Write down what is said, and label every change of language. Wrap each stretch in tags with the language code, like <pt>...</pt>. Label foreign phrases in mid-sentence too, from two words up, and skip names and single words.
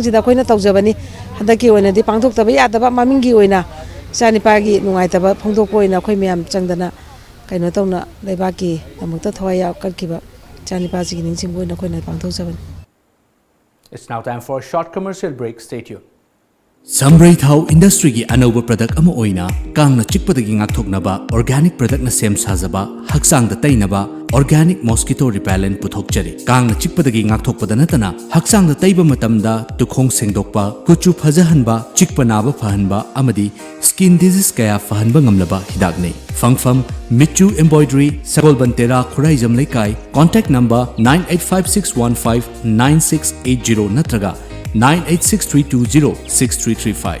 <mni>sida khoina tawjabani hadaki oina di pangthok taba ya taba mamingi oina sani pagi nungai taba phongdok oina khoi myam changdana kaino tawna leibaki namukta thawaya kalkiba sani pagi gi ningsing oina khoina pangthok jaban.</mni> <en>It's now time for a short commercial break. Stay tuned.</en> <mni>Sambrai Thau Industry gi anauba product ama oina kangna chikpadagi ngakthoknaba</mni> <en>organic product</en> <mni>na sem sajaba haksang da tainaba</mni> <en>organic mosquito repellent</en> <mni>puthokchari kangna chikpadagi ngakthokpada natana haksang da taiba matamda tukhong sengdokpa kuchu phajahanba chikpa naba phahanba amadi</mni> <en>skin disease</en> <mni>kaya phahanba ngamlaba hidakne fangfam Michu Embroidery Sabolbantera Khuraijam Laikai</mni> <en>contact number</en> <mni>9856159680 natraga 9863206335.</mni>